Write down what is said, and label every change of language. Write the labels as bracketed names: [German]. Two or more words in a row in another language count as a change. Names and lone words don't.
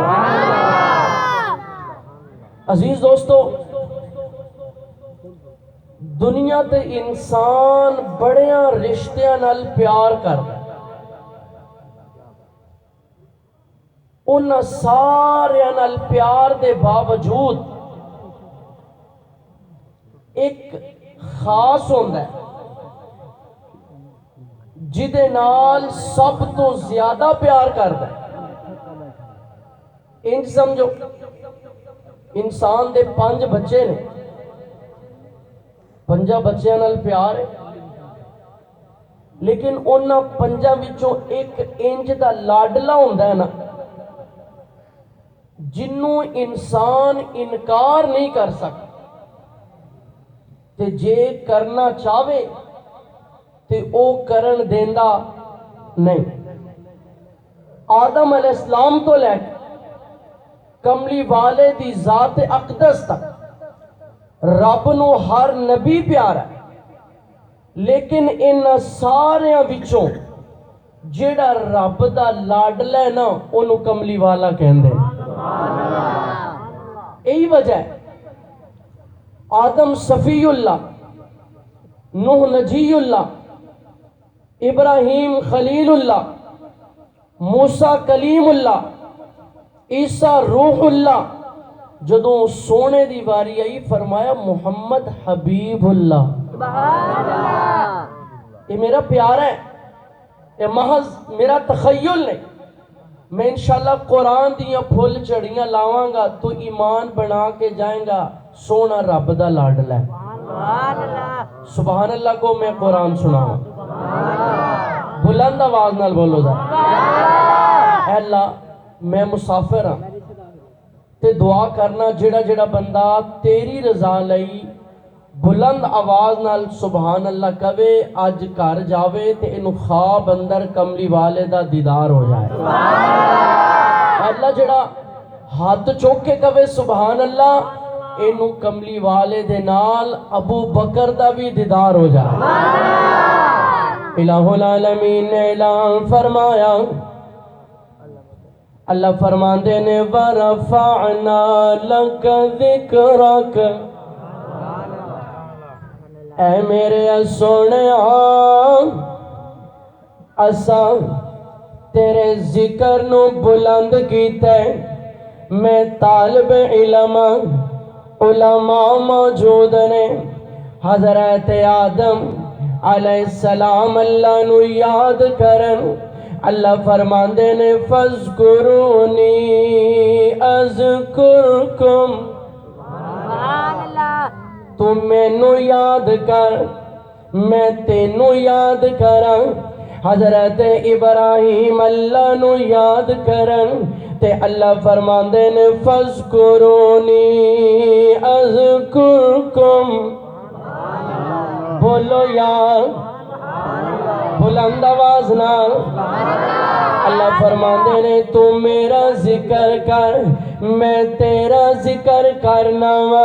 [Punjabi] عزیز دوستو، دنیا تے انسان بڑیاں رشتیاں نال پیار کردا، انہاں سارے نال پیار دے باوجود ایک خاص ہوندا ہے جدے نال سب تو زیادہ پیار کردا ہے۔ انج سمجھو انسان دے 5 بچے نے، 5 بچیاں نال پیار ہے، لیکن انہاں 5 وچوں ایک انج دا لاڈلا ہوندا ہے نا جنوں انسان انکار نہیں کر سکتا، تے جے کرنا چاہے تے او کرن دیندا نہیں۔ آدم [Arabic] علیہ السلام [Punjabi] تو لے کملی والے دی ذات اقدس تک رب نو ہر نبی پیارا ہے، لیکن ان ساریاں وچوں جیڑا رب دا لاڈلا ہے نا انہوں کملی والا کہندے ہیں۔ یہی وجہ ہے آدم صفی اللہ، نوح نجی اللہ، ابراہیم خلیل اللہ، موسیٰ کلیم اللہ، عیسیٰ روح اللہ، جدوں سونے دی واری آئی فرمایا محمد حبیب اللہ۔ یہ میرا پیارا ہے، یہ محض میرا تخیل نہیں، میں [Arabic] انشاءاللہ [Punjabi] قرآن دیاں پھول چڑیاں لاواں گا تو ایمان بنا کے جائیں گا سونا رب دا لاڈلا ہے۔ [Arabic] سبحان اللہ [Punjabi] کو میں قرآن سناؤں، بلند آواز نال بولو ذرا۔ اے اللہ میں مسافر ہاں تے دعا کرنا جڑا جڑا بندہ تیری رضا لئی بلند آواز نال [Arabic] سبحان اللہ [Punjabi] کہے اج گھر جاوے تے انہوں خواب اندر کملی والے دا دیدار ہو جائے۔ اللہ جڑا ہاتھ چوک کے کہے [Arabic] سبحان اللہ [Punjabi] انہوں کملی والے دے نال ابو بکر دا بھی دیدار ہو جائے۔ الہ العالمین نے اعلان فرمایا، اللہ فرماندے نے [Arabic] وَرَفَعْنَا لَكَ ذِكْرَكَ، [Punjabi] اے میرے سونے اساں تیرے ذکر نو بلند کیتے، میں طالب علم علماء موجود نے، حضرت آدم [Arabic] علیہ السلام [Punjabi] اللہ نو یاد کرن، اللہ فرماندے نے [Arabic] فَاذْكُرُونِي أَذْكُرْكُمْ، [Punjabi] تم مینوں یاد کر میں تینوں یاد کراں۔ حضرت ابراہیم اللہ نو یاد کرن تے اللہ فرماندے نے [Arabic] فَاذْكُرُونِي أَذْكُرْكُمْ، [Punjabi] بولو یاد بلند آواز نال۔ اللہ فرماندے نے تو میرا ذکر کر میں تیرا ذکر کرنا وا۔